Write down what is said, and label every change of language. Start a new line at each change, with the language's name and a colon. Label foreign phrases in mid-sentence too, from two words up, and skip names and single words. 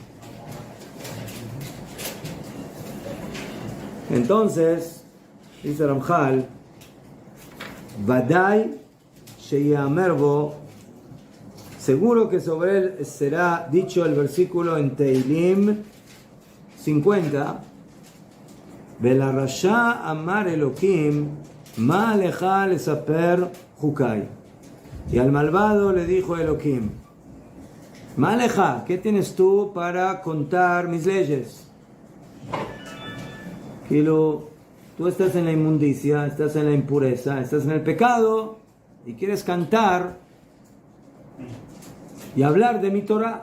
Spanish: Entonces, dice Ramchal,
Hebrew: ודאי שיאמר בו,
Spanish: seguro que sobre él será dicho el versículo en Teilim 50,
Hebrew: ולרשע אמר אלקים מה לך לספר חקי,
Spanish: y al malvado le dijo Elokim,
Hebrew: מה לך,
Spanish: ¿qué tienes tú para contar mis leyes? Tú estás en la inmundicia, estás en la impureza, estás en el pecado y quieres cantar y hablar de mi Torah.